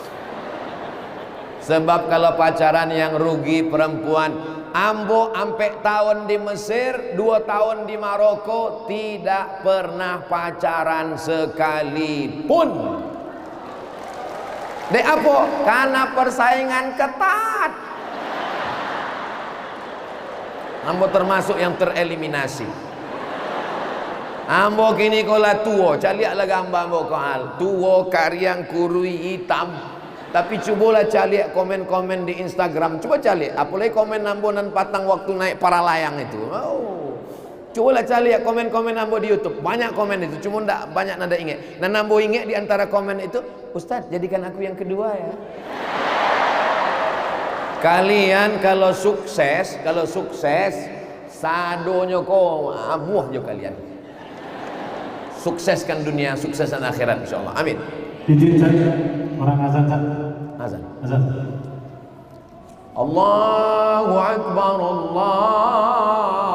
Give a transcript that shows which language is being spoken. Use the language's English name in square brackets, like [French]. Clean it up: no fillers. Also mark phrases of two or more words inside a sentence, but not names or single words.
[Indonesian] Sebab kalau pacaran yang rugi perempuan, Ambo sampai tahun di Mesir, 2 tahun di Maroko, tidak pernah pacaran sekalipun. [Minangkabau] Dek apa? [Indonesian] Karena persaingan ketat. Ambo termasuk yang tereliminasi. [Minangkabau] Ambo kini kola tua, caliaklah gambar ambo kohal. Tua, kariang, kurui, hitam. Tapi cubalah caliak komen-komen di Instagram. Coba caliak, apalagi komen ambo nan patang waktu naik para layang itu. Oh. Cobalah caliak komen-komen ambo di YouTube. Banyak komen itu, cuma ndak banyak nada ingat. [Indonesian] Dan ambo ingat di antara komen itu, Ustaz, jadikan aku yang kedua ya. [Minangkabau] Kalian kalau sukses, sadonya kok abuh jo kalian. [Indonesian] Sukseskan dunia, sukseskan akhirat insyaallah. Amin. Izin saya orang azan. [Arabic] الله أكبر، الله